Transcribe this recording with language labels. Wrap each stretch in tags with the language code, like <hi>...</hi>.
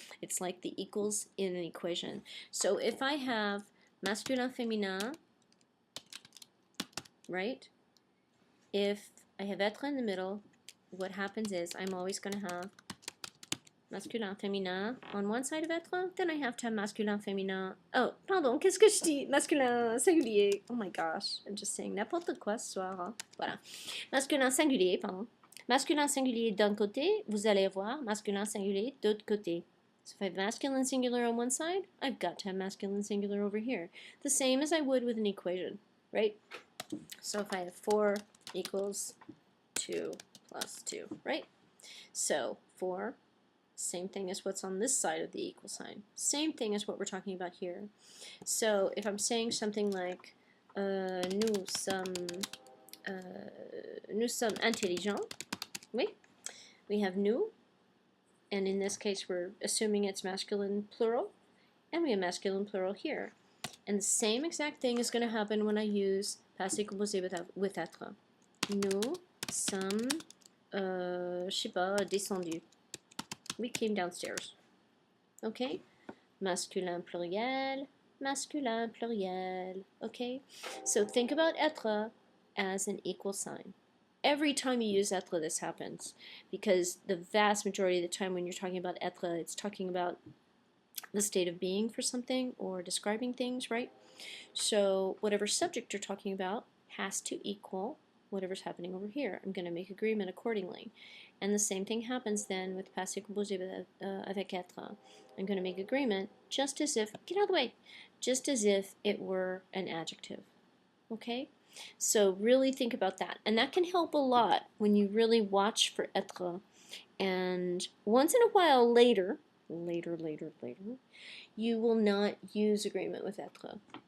<en>It's like the equals in an equation. So if I have masculin, féminin, right? If I have être in the middle, what happens is I'm always going to have masculin, féminin on one side of être, then I have to have masculin, féminin.</en> <fr>Oh, pardon, qu'est-ce que je dis?</fr> <en>Masculin singulier. Oh my gosh, I'm just saying</en> <fr>n'importe quoi ce soir.</fr> <en>Hein. Voilà.</en> <fr>Masculin singulier, pardon. Masculin singulier d'un côté, vous allez avoir masculin singulier d'autre côté.</fr> <en>So if I have masculine singular on one side, I've got to have masculine singular over here. The same as I would with an equation, right? So if I have 4 equals 2 plus 2, right? So 4, same thing as what's on this side of the equal sign. Same thing as what we're talking about here. So if I'm saying something like</en> <fr>nous sommes intelligents,</fr> <en>oui, we have nous, and in this case we're assuming it's masculine plural, and we have masculine plural here. And the same exact thing is going to happen when I use passé composé with être.</en> <fr>Nous sommes, je sais pas, descendus.</fr> <en>We came downstairs. Okay?</en> <fr>Masculin pluriel, masculin pluriel.</fr> <en>Okay? So think about être as an equal sign. Every time you use être, this happens. Because the vast majority of the time when you're talking about être, it's talking about the state of being for something or describing things, right? So whatever subject you're talking about has to equal whatever's happening over here. I'm going to make agreement accordingly. And the same thing happens then with passé composé avec être. I'm going to make agreement just as if, get out of the way, just as if it were an adjective. Okay? So really think about that. And that can help a lot when you really watch for être. And once in a while later, you will not use agreement with être.</en>